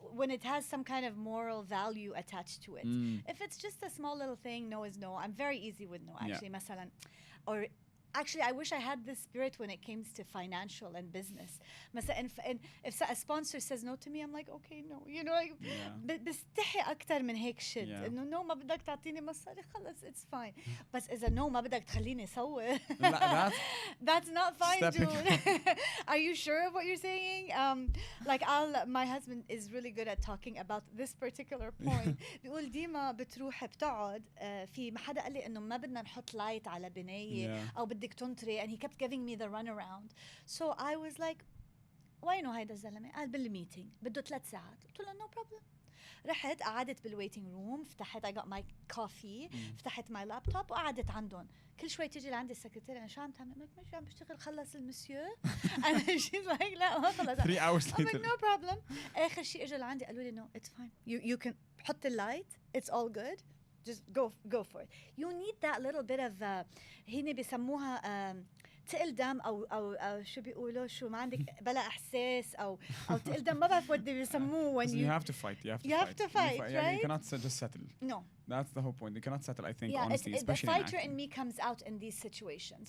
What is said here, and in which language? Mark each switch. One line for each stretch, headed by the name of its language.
English: When it has some kind of moral value attached to it. If it's just a small little thing, no is no. I'm very easy with no, actually.
Arabic: مثلا.
English: Or actually, I wish I had this spirit when it comes to financial and business. And if a sponsor says no to me, I'm like, okay, no. You know, like,
Arabic: بستحي أكتر من هيك
English: shit.
Arabic: إنه no ما بدك تعطيني مصاري خلص,
English: it's fine.
Arabic: بس إذا no ما بدك تخليني صور.
English: That's not fine, dude. Are you sure of what you're saying? Like my husband is really good at talking about this particular point.
Arabic: بيقول ديما بتروح بتقعد في ما حدا قال لي إنه ما بدنا نحط لايت على بناية أو بدك تنطري,
English: and he kept giving me the runaround. So I was like,
Arabic: وينه هيدا الزلمة؟ قال بالميتينج بده 3 ساعات. قلت له
English: no problem.
Arabic: رحت قعدت بالويتنج روم, فتحت
English: I got my coffee,
Arabic: فتحت
English: my laptop
Arabic: وقعدت عندهم. كل شوي تيجي لعندي السكرتيرة, أنا شو عم تعمل؟ قلت مش عم بشتغل, خلص المسيو.
English: and she's like
Arabic: لا ما خلص.
English: 3 hours later. I'm like no problem.
Arabic: آخر شيء إجوا لعندي قالوا لي
English: no, it's fine. You can
Arabic: حط اللايت,
English: it's all good. Just go for it. You need that little bit of
Arabic: هنا بيسموها تقل دم أو شو بيقولوا, شو ما عندك بلا إحساس أو تقل دم, ما بعرف what they بيسموه when
English: you have to fight. You have to fight, right? You cannot just settle. No. That's the whole point. You cannot settle, I think, yeah, honestly, especially the fighter in me comes out in these situations.